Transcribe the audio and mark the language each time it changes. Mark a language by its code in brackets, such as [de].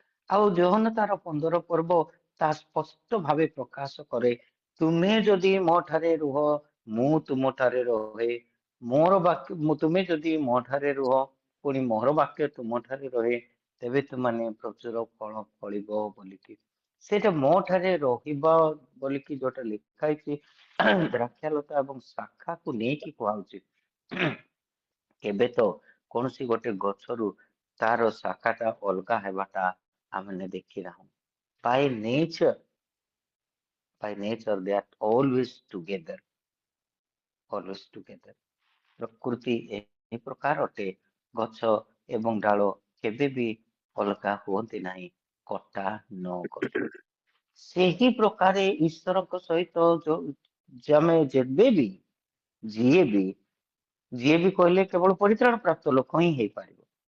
[or] ଆଉ ଯୋହନ ତାର 15 ପର୍ବ ତା ସ୍ପଷ୍ଟ ଭାବେ ପ୍ରକାଶ କରେ, ତୁମେ ଯଦି ମୋ ଠାରେ ରୁହ, ମୁଁ ତୁମ ଠାରେ ରହେ, ମୋର ବାକ୍ୟ ତୁମେ ଯଦି ମୋ ଠାରେ ରୁହ, ପୁଣି ମୋର ବାକ୍ୟ ତୁମ ଠାରେ ରହେ, ତେବେ ତୁମାନେ ପ୍ରଚୁର ଫଳ ଫଳିବ ବୋଲିକି। ସେଇଟା ମୋ ଠାରେ ରହିବା ବୋଲିକି ଯୋଉଟା ଲେଖା ହେଇଛି, ଦ୍ରାକ୍ଷାଲତା ଏବଂ ଶାଖାକୁ ନେଇକି କୁହାଉଛି। କେବେ ତ କୌଣସି ଗୋଟେ ଗଛରୁ ତାର ଶାଖାଟା ଅଲଗା ହେବାଟା ଆମେ ଦେଖି ନାହୁଁ। [en] By nature, they are always together, always together. [or] ପ୍ରକୃତି ଏହି ପ୍ରକାର ଅଟେ, ଗଛ ଏବଂ ଡାଳ କେବେ ବି ଅଲଗା ହୁଅନ୍ତି ନାହିଁ କଟା ନ କଲେ। ସେହି ପ୍ରକାରେ ଈଶ୍ୱରଙ୍କ ସହିତ ଆମେ ଯେବେ ବି ଯିଏ ବି କହିଲେ କେବଳ ପରିତ୍ରାଣ ପ୍ରାପ୍ତ ଲୋକ ହିଁ ହେଇପାରିବ।